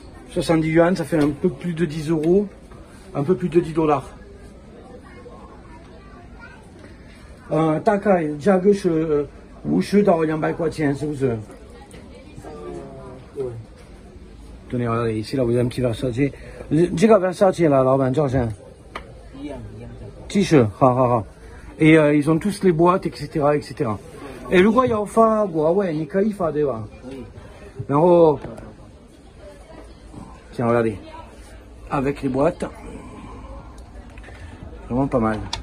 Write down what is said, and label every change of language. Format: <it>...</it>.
<fr>70 yuan, ça fait un peu plus de 10 euros, un peu plus de 10 $.</fr> <zh>大概价格是50到200块钱，是不是？对。</zh> <fr>Tenez, regardez, ici là vous avez un petit Versace.</fr> <zh>这个 Versace là, 老板叫啥？一样。</zh> <fr>T-shirt, Et ils ont tous les boîtes, etc., etc.</fr> <zh>Et 如果要发国外，你可以发对吧？可以。然后。</zh> <fr>Tiens, regardez, avec les boîtes, vraiment pas mal.</fr>